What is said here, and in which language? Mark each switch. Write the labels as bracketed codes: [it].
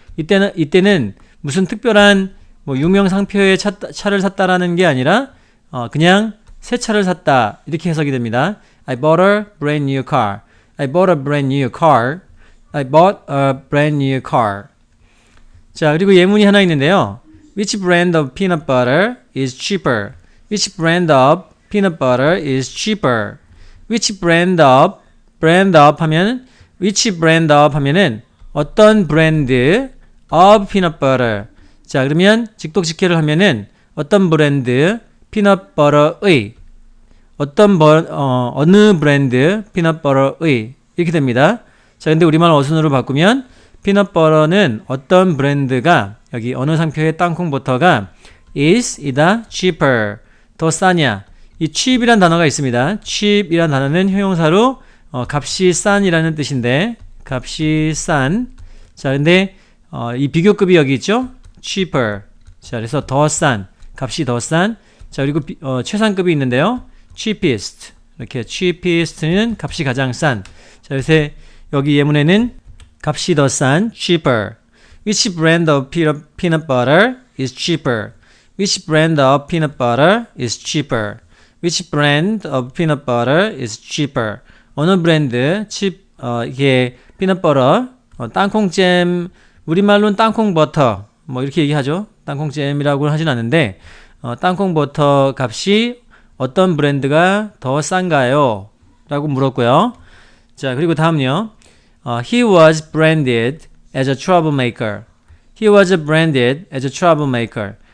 [ko] 이때는 무슨 특별한 뭐 유명 상표의 차를 샀다라는 게 아니라 그냥 새 차를 샀다 이렇게 해석이 됩니다. [en] I bought a brand new car. I bought a brand new car. I bought a brand new car. [ko] 자, 그리고 예문이 하나 있는데요. [en] Which brand of peanut butter is cheaper? Which brand of peanut butter is cheaper? Which brand of [ko] 하면 [en] which brand of [ko] 하면은 어떤 브랜드 [en] of peanut butter. [ko] 자, 그러면 직독직해를 하면은 어떤 브랜드 peanut butter의 어느 브랜드 peanut butter의 이렇게 됩니다. 자, 근데 우리말 어순으로 바꾸면 peanut butter는 어떤 브랜드가 여기 어느 상표의 땅콩버터가 이다 cheaper 더 싸냐. 이 cheap이란 단어가 있습니다. cheap이란 단어는 형용사로 값이 싼이라는 뜻인데 값이 싼. 자, 근데 이 비교급이 여기 있죠. [en] cheaper. [ko] 자, 그래서 더 싼, 값이 더 싼. 자, 그리고 최상급이 있는데요. [en] cheapest. [ko] 이렇게 cheapest는 값이 가장 싼. 자, 그래서 여기 예문에는 값이 더 싼 cheaper. [en] Which brand of peanut butter is cheaper? Which brand of peanut butter is cheaper? Which brand of peanut butter is cheaper? [ko] 어느 브랜드 이게 peanut butter 땅콩잼, 우리말로는 땅콩버터 뭐 이렇게 얘기하죠. 땅콩잼이라고 하진 않는데 땅콩버터 값이 어떤 브랜드가 더 싼가요? 라고 물었고요. 자, 그리고 다음요. [en] He was branded as a troublemaker. He was branded as a troublemaker.